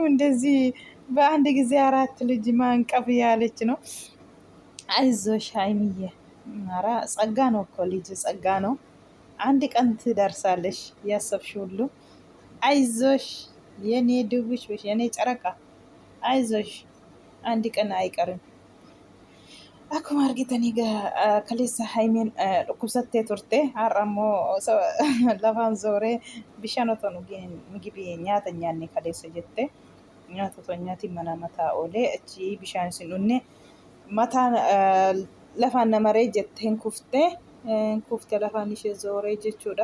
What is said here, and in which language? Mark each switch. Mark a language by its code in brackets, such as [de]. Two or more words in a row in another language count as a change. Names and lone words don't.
[am] እንደዚህ በአንድ ጊዜ አራት ልጅ ማንቀፍ ያለች ነው። አይዞሽ ሀይሚዬ፣ ኧረ ጸጋ ነው እኮ ልጅ ጸጋ ነው። አንድ ቀን ትደርሳለሽ ያሰብሽ ሁሉ። አይዞሽ የኔ ድቡሽ የኔ ጨረቃ፣ አይዞሽ አንድ ቀን አይቀርም። [om] akkuma argitanii egaa kaleessa haimeen dhukkubsattee turte. Har'a immoo lafaan zooree bishaan otoo migibii nyaata nyaanne kaleessa jette. Nyaata otoo nyaatiin mana mataa oolee achi bishaan isin dhunne mataan lafaan namaree jette hin kuftee lafaan ishee zooree jechuudha.